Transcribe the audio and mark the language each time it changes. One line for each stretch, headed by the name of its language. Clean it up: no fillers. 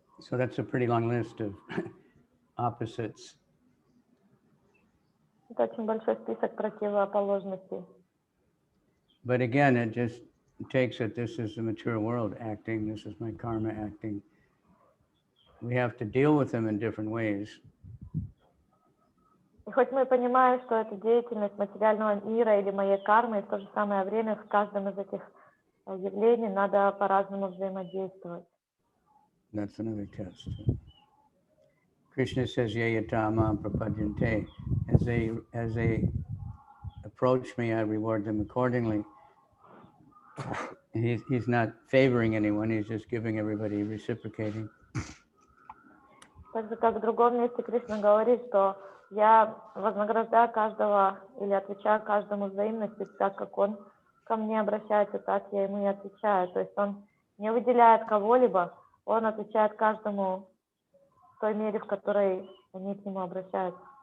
English: So that's a pretty long list of opposites.
Russian: Это очень большой список противоположностей.
English: But again, it just takes it, this is the mature world acting, this is my karma acting. We have to deal with them in different ways.
Russian: И хоть мы понимаем, что это деятельность материального мира или моей кармы, и в то же самое время с каждым из этих явлений надо по-разному взаимодействовать.
English: That's another test. Krishna says,
Sanskrit: Yayatama prapadyante.
English: As they approach me, I reward them accordingly. He's not favoring anyone, he's just giving everybody, reciprocating.
Russian: Так же, как в другом месте Кришна говорит, что я вознаграждаю каждого или отвечаю каждому взаимностью, так как он ко мне обращается, так я ему и отвечаю. То есть он не выделяет кого-либо, он отвечает каждому в той мере, в которой они к нему обращаются.